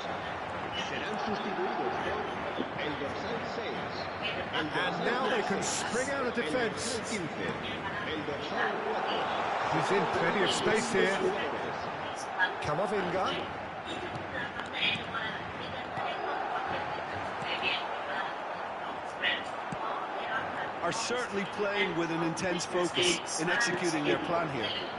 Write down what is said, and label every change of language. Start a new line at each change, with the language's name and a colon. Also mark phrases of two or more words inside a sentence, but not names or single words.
Spanish: Serán sustituidos por el dorsal 6, el
English: And
Spanish: dorsal
English: now they can
Spanish: 12,
English: spring out of
Spanish: el
English: defence.
Spanish: dorsal 15, el dorsal 4.
English: He's in plenty of space here. Camavinga. Are certainly playing with an intense focus in executing their plan here.